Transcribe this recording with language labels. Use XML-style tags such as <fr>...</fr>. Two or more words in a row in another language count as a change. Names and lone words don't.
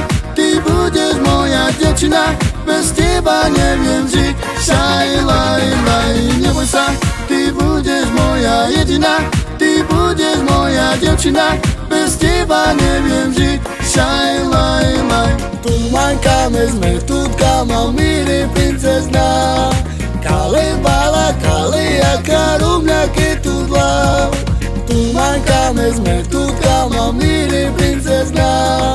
<sk>Ty budeš moja devčina. Bez teba neviem žiť. Šaj, laj, laj. Neboj sa, ty budeš moja jediná. Ty budeš moja devčina. Bez teba neviem žiť. Šaj, laj, laj.</sk> <rom>Tu mancame sme tutka, mal miri princezna. Kale bala, kale jaka rumľa ketudla. Tu mancame sme tutka, mal miri princezna.</rom>